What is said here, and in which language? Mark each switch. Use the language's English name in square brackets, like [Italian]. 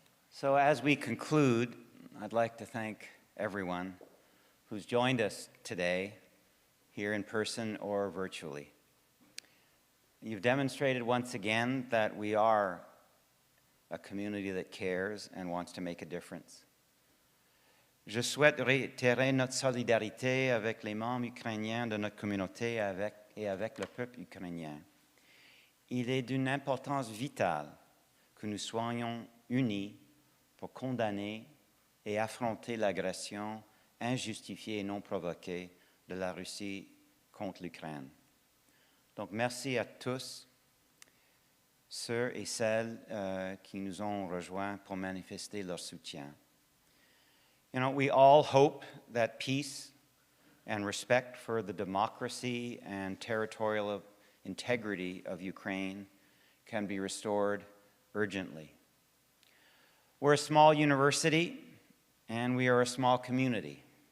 [English] So as we conclude, I'd like to thank everyone who's joined us today, here in person or virtually. You've demonstrated once again that we are a community that cares and wants to make a difference. [French] Je souhaite réitérer notre solidarité avec les membres ukrainiens de notre communauté et avec le peuple ukrainien. Il est d'une importance vitale que nous soyons unis pour condamner et affronter l'agression injustifiée et non provoquée de la Russie contre l'Ukraine. Donc, merci à tous, ceux et celles qui nous ont rejoints pour manifester leur soutien. [English] You know, we all hope that peace and respect for the democracy and territorial integrity of Ukraine can be restored urgently. We're a small university, and we are a small community.